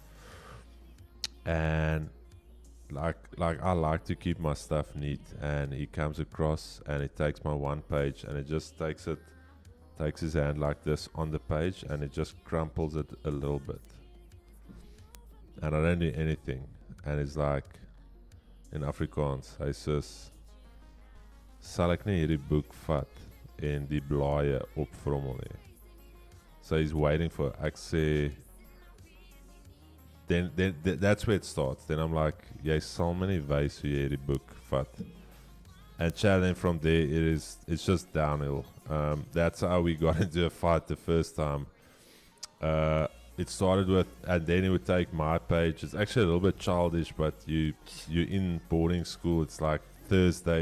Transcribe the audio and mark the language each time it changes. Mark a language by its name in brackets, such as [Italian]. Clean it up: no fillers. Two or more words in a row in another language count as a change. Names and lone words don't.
[English] And like I like to keep my stuff neat, and he comes across and he takes my one page and it just takes his hand like this on the page, and it just crumples it a little bit, and I don't do anything, and it's like in Afrikaans, hy says, [Afrikaans] sal ek nie hierdie boek vat en die blaaie opvrommel nie. [English] So he's waiting for, [Afrikaans] ek sê, [English] then that's where it starts. Then I'm like, [Afrikaans] jy sal my nie wys hoe jy hierdie boek vat. [English] And chatting from there, it's just downhill. That's how we got into a fight the first time. it started with, and then he would take my page. It's actually a little bit childish, but you're in boarding school. It's like Thursday.